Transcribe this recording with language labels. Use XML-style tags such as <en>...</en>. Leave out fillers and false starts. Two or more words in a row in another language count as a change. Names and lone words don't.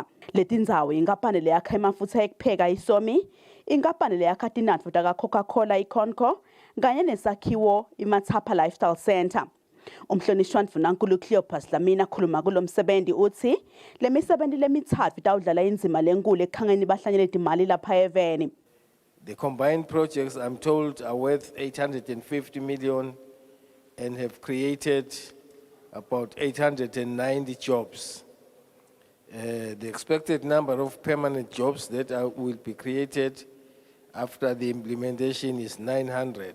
<ss>Letindzawo inkampani leyakha emafutsa ekupheka isomi, inkampani leyakha tinatfo taka Coca-Cola iConco kanye nesakhiwo iMatsapa Lifestyle Center. Umhlonishwa ndvunankulu Cleopas Dlamini akhuluma kulo msebenzi uthi lemisebenzi lemithatfu itawudlala indzima lenkulu ekukhangeni bahlanyele timali lapha eveni.</ss> <en>The combined projects, I'm told, are worth 850 million and have created about 890 jobs. The expected number of permanent jobs that will be created after the implementation is 900.</en>